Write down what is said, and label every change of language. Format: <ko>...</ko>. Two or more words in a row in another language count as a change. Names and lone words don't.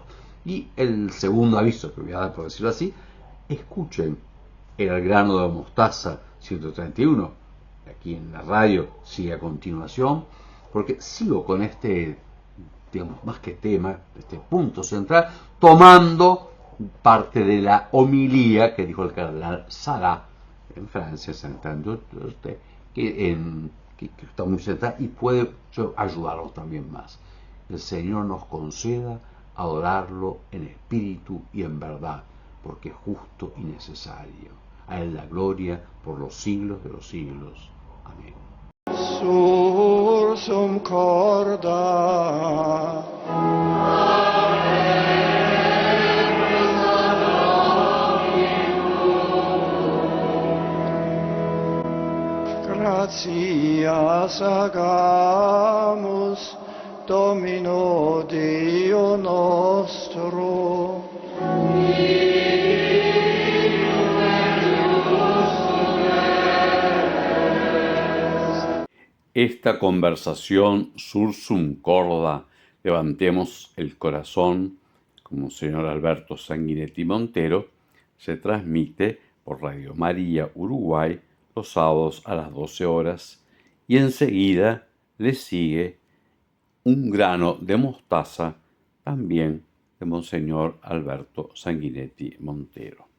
<es>Y el segundo aviso que voy a dar, por decirlo así, escuchen el grano de mostaza 131, aquí en la radio, sigue a continuación, porque sigo con este, digamos, más que tema, este punto central, tomando parte de la homilía que dijo el cardenal Sará en Francia, que está muy central y puede ayudarnos también más. El Señor nos conceda adorarlo en espíritu y en verdad, porque es justo y necesario. A Él la gloria por los siglos de los siglos. Amén.</es> <la>Sursum corda. Gratias agamus Domino Dio nostro.</la> <es>Esta conversación</es> <la>sursum corda,</la> <es>levantemos el corazón, como señor Alberto Sanguinetti Montero, se transmite por Radio María Uruguay los sábados a las 12 horas y enseguida le sigue Un grano de mostaza, también de Monseñor Alberto Sanguinetti Montero.</es>